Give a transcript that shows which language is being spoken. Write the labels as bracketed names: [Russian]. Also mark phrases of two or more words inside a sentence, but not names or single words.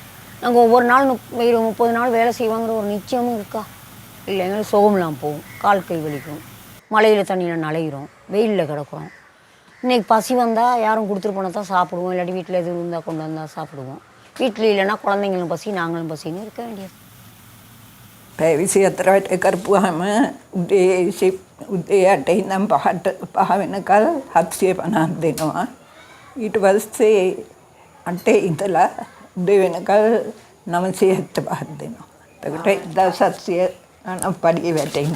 [Tamil] நாங்கள் ஒவ்வொரு நாள் 30 நாள் வேலை செய்வாங்கிற ஒரு நிச்சயமும் இருக்கா? இல்லை, எங்களுக்கு சுகம்லாம் போகும், கால் கை வலிக்கும், மழையில் தண்ணியில் நலையிறோம், வெயிலில் கிடக்குறோம். இன்றைக்கி பசி வந்தால் யாரும் கொடுத்துட்டு போனால் தான் சாப்பிடுவோம், இல்லாட்டி வீட்டில் எதுவும் இருந்தால் கொண்டு வந்தால் சாப்பிடுவோம். வீட்டில் இல்லைன்னா குழந்தைங்களும் பசி, நாங்களும் பசின்னு இருக்க வேண்டியது. [Sinhala] පැය 24ට කරපුවාම උදේ 8 ඉඳන් 5 වෙනකල් 750ක් දෙනවා. ඊට පස්සේ 8 ඉඳලා උදේ වෙනකල් 975ක් දෙනවා. එතකොට 1700 පඩිය වැටෙන්නේ.